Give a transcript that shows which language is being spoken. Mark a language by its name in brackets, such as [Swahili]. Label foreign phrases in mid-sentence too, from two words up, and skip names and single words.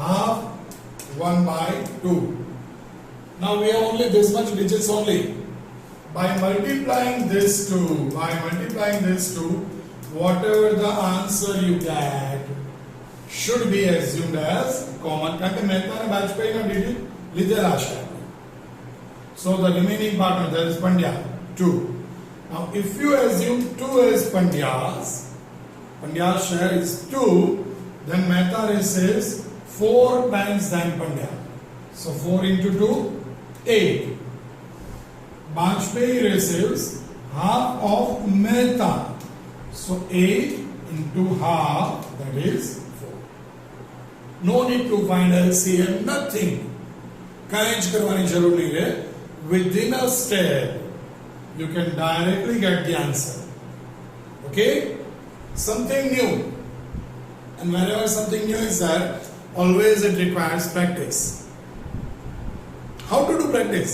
[English] half 1 by 2. Now we have only this much digits only. By multiplying this two, whatever the answer you get should be assumed as common. [Gujarati] કારણ કે મહેતાના બાજપેયીનો digit લીધેલા છે. [English] So the remaining partner, that is Pandya, 2. Now if you assume 2 as Pandya's share is 2, then Mehta receives 4 times than Pandya. So 4 into 2, 8. Bajpayee receives half of Mehta. So 8 into half, that is 4. No need to find LCM, nothing. [Gujarati] કાંઈ જ કરવાની જરૂર નહીં રહે. [English] Within a step, you can directly get the answer. Okay? Something new. And whenever something new is there, always it requires practice. How to do practice?